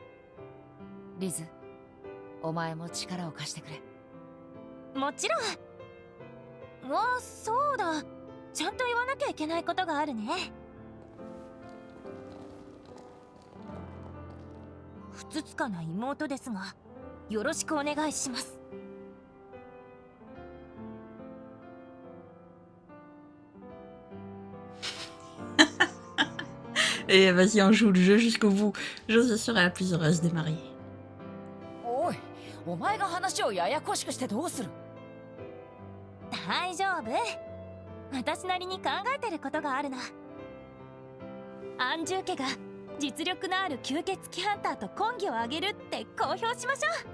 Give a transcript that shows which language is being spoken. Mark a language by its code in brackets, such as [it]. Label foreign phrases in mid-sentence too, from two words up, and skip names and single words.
[ja] リズ、お前も力を貸してくれ。もちろん。あ、そうだ。ちゃんと言わなきゃいけないことがあるね。ふつつかな妹ですが、よろしくお願いします。 [fr] Et vas-y, on joue le jeu jusqu'au bout. José serait la plus heureuse des mariés. [ja] おい、お前が話をややこしくしてどうする？大丈夫。私なりに考えてることがあるな。アンジュー家が実力のある吸血鬼ハンターと婚儀を挙げるって公表しましょう。